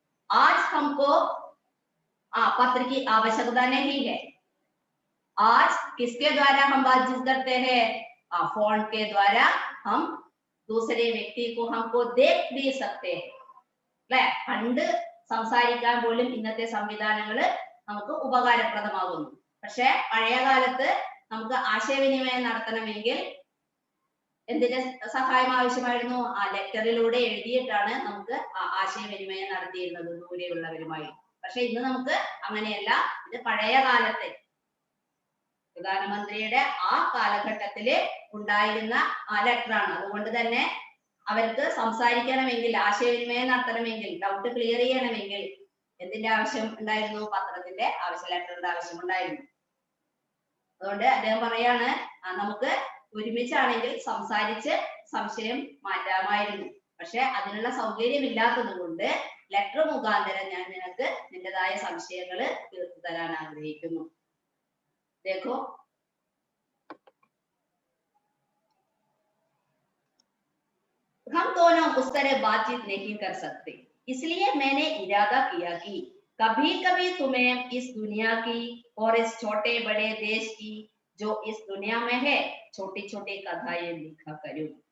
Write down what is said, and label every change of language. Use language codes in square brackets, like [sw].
[hi] आज हमको पत्र की आवश्यकता नहीं है. आज किसके द्वारा हम बातचीत करते हैं? फोन के द्वारा हम दूसरे व्यक्ति को हमको देख भी सकते हैं. [ml] പണ്ട് സംസാരിക്കാൻ പോലും ഇന്നത്തെ സംവിധാനങ്ങൾ നമുക്ക് ഉപകാരപ്രദമാകുന്നു. പക്ഷെ പഴയ കാലത്ത് നമുക്ക് ആശയവിനിമയം നടത്തണമെങ്കിൽ എന്തിന്റെ സഹായം ആവശ്യമായിരുന്നു? ലെറ്ററിലൂടെ എഴുതിയിട്ടാണ് നമുക്ക് ആശയവിനിമയം നടത്തിയിരുന്നത് ദൂരെയുള്ളവരുമായി. പക്ഷെ ഇന്ന് നമുക്ക് അങ്ങനെയല്ല. ഇത് പഴയ കാലത്തെ പ്രധാനമന്ത്രിയുടെ ആ കാലഘട്ടത്തില് ഉണ്ടായിരുന്ന ലെറ്ററാണ്. അതുകൊണ്ട് തന്നെ അവർക്ക് സംസാരിക്കണമെങ്കിൽ, ആശയവിനിമയം നടത്തണമെങ്കിൽ, ഡൗട്ട് ക്ലിയർ ചെയ്യണമെങ്കിൽ എന്തിന്റെ ആവശ്യം ഉണ്ടായിരുന്നു? പത്രത്തിന്റെ ആവശ്യം, ലെറ്ററിന്റെ ആവശ്യം ഉണ്ടായിരുന്നു. അതുകൊണ്ട് അദ്ദേഹം പറയാണ് നമുക്ക് ഒരുമിച്ചാണെങ്കിൽ സംസാരിച്ച് സംശയം മാറ്റാമായിരുന്നു. പക്ഷെ അതിനുള്ള സൗകര്യം ഇല്ലാത്തത് കൊണ്ട് ലെറ്റർ മുഖാന്തരം ഞാൻ നിനക്ക് നിന്റേതായ സംശയങ്ങൾ തീർത്തു തരാൻ ആഗ്രഹിക്കുന്നു. [hi] देखो हम दोनों उस तरह बातचीत नहीं कर सकते, इसलिए मैंने इरादा किया कि कभी कभी तुम्हें इस दुनिया की और इस छोटे बड़े देश की जो इस दुनिया में है छोटी छोटी कथाएं लिखा करूं.